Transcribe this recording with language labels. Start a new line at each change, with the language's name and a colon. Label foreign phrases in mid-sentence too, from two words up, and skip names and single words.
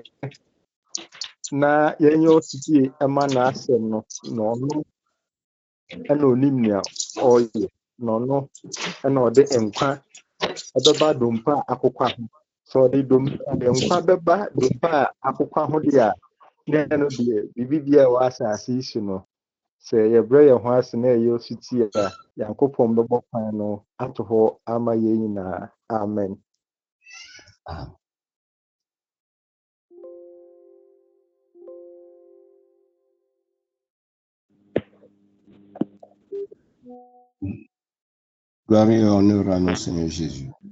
Akan: na yɛnyɛ ɔsotie ɛma n'asɛm no na ɔno ɛna onim nea ɔyɛ na ɔno ɛna ɔde nkwa ɛbɛba dompe a akokwa ho sɛ ɔde nkwa bɛba dompe a akokwa ho deɛ a na ɛno deɛ biribi a ɛwɔ asase yi so no sɛ yɛbrɛ yɛn ho ase na ɛyɛ ɔsotie a Yankopɔn bɛbɔ kwan no ato hɔ ama yɛn nyinaa amen.
French: Gloire et honneur à notre Seigneur Jésus.